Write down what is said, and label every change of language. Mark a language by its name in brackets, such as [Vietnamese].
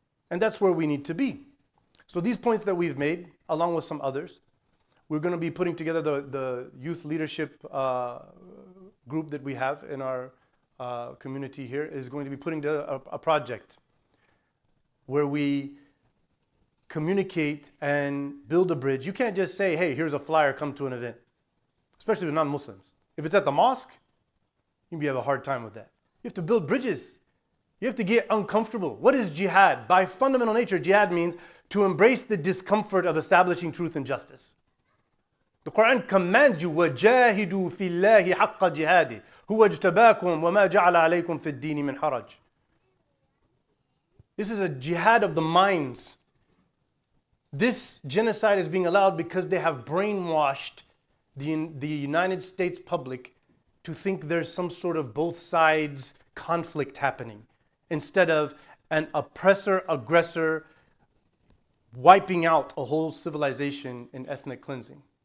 [English] And that's where we need to be. So these points that we've made, along with some others, we're going to be putting together the youth leadership group that we have in our community here is going to be putting together a project where we communicate and build a bridge. You can't just say, hey, here's a flyer, come to an event, especially with non-Muslims. If it's at the mosque, you have a hard time with that. You have to build bridges. You have to get uncomfortable. What is jihad? By fundamental nature, jihad means to embrace the discomfort of establishing truth and justice. The Quran commands you, [Arabic] وَجَاهِدُوا فِي اللَّهِ حَقَّ جِهَادِهِ هُوَ اجْتَبَاكُمْ وَمَا جَعَلَ عَلَيْكُمْ فِي الدِّينِ مِنْ حَرَجٍ. [English] This is a jihad of the minds. This genocide is being allowed because they have brainwashed the United States public to think there's some sort of both sides conflict happening, instead of an oppressor-aggressor wiping out a whole civilization in ethnic cleansing.